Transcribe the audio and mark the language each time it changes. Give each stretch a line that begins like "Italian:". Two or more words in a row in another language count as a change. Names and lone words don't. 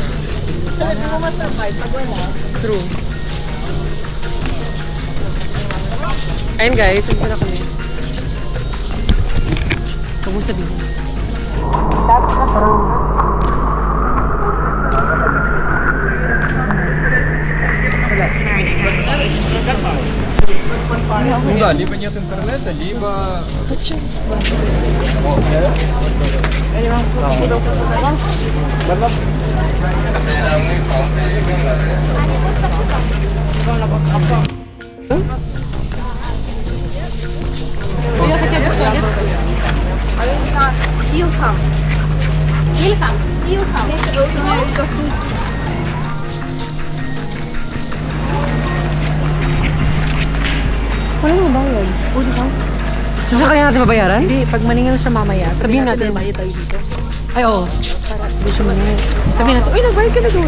Filipino: Hindi mo masurvive pag wala. True. Ayun guys, saan na kami? Huwag mong sabihin.
Russian: Ну да, либо нет интернета, либо... Я хотя бы туалет. Илхам. Илхам. Илхам.
Filipino: Ano yung bayad? O, di ba? Sasakay natin babayaran? Hindi, pag maningil siya mamaya, Sabihin natin. Bayad tayo dito. Ay, oo. Para hindi siya maningil. Sabihin natin, uy, nagbayad ka na doon.